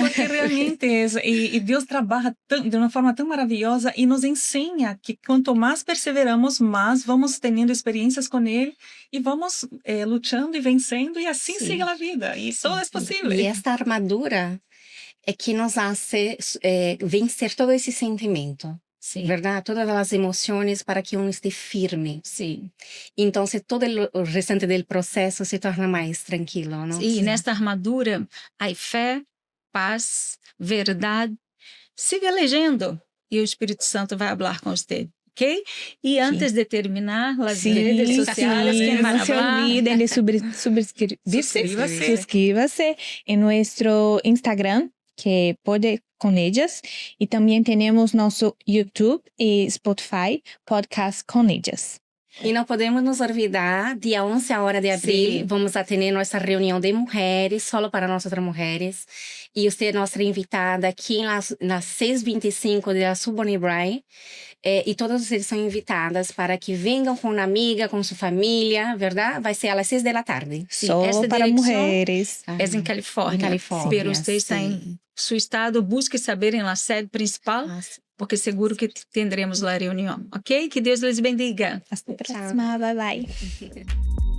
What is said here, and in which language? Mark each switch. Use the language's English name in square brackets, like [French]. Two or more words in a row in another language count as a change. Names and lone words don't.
[Portuguese] Porque realmente e Deus trabalha de uma forma tão maravilhosa e nos ensina que quanto mais perseveramos, mais vamos tendo experiências com Ele e vamos lutando e vencendo e assim siga a vida. E todo é possível. E esta armadura é que nos hace vencer todo esse sentimento. Sim. ¿Verdad? Todas as emoções para que [Spanish] uno esté [Portuguese] firme. Sim. Então, todo o restante do processo se torna mais tranquilo, não? E nesta armadura há fé, paz, verdade. Siga lendo e o Espírito Santo vai falar com você. Ok? E antes de terminar, as redes sociais, quem vai [Spanish] no se [Portuguese] falar? [Spanish] olviden de suscríbase en nuestro Instagram, que pode con ellas, y también tenemos nuestro YouTube y Spotify podcast con ellas. [Portuguese] E não podemos nos olvidar, dia 11 a hora de abril, vamos a ter nossa reunião de mulheres, solo para nós outras mulheres. E você é nossa invitada aqui nas 6h25 da Suboni Bray. E todas vocês são invitadas para que venham com uma amiga, com sua família, verdade? Vai ser às 6 da tarde. [Spanish] Solo para mujeres. [Portuguese] É em Califórnia. Em Califórnia, Pero você está em seu estado, busque saber em la sede principal, porque seguro que teremos lá a reunião. [Spanish] Ok? Que Deus les bendiga. Hasta la próxima. Bye bye.